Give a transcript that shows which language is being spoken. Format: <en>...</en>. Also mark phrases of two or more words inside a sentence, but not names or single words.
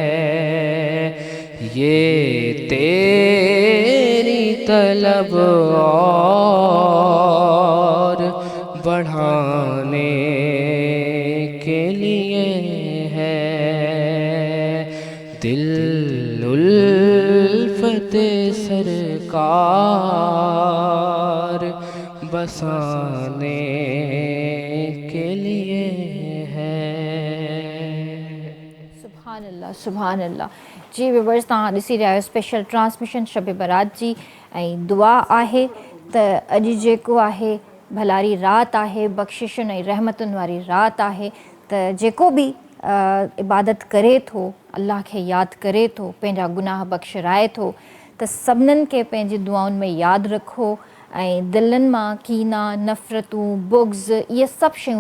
<ur>یہ تیری طلب اور بڑھانے کے لیے ہے، دل الفت سرکار بسانے کے لیے ہے۔</ur> <ar>سبحان اللہ سبحان اللہ۔</ar> <sd>جی ویورز तव्हां ॾिसी रहिया आहियो</sd> <en>special transmission</en> <sd>शब बारात जी ऐं दुआ आहे त अॼु जेको आहे भलारी राति आहे, बख़्शिशुनि ऐं रहमतुनि वारी राति आहे, त जेको बि इबादत करे थो, अल्लाह खे यादि करे थो, पंहिंजा गुनाह बख़्शराए थो, त सभिनीनि खे पंहिंजी दुआउनि में यादि रखो ऐं दिलनि मां कीना, नफ़रतूं, बुग़्ज़ इहे सभु शयूं</sd>